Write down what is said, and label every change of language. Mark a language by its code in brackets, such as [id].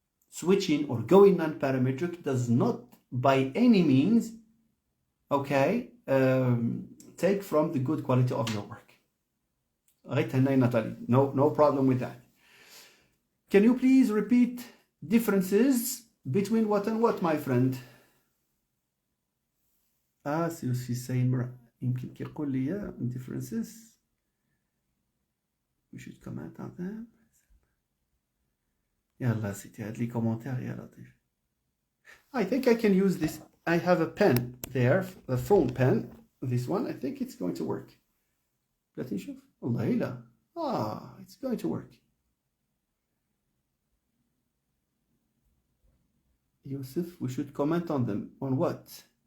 [en] Switching or going non-parametric does not by any means, okay, take from the good quality of your work. Right, Natalie? No problem with that. Can you please repeat differences between what and what, my friend? So she's saying [ar] يمكن كيقول لي differences. [en] We should comment on them. [ar] يلا سيدي هاد لي كومنتير يا لطيف. [en] I think I can use this. I have a pen there, a phone pen. This one, I think it's going to work. [ar] بلاتي نشوف. والله لا. [en] It's going to work. [ar] Yusuf, we should comment on them. On what?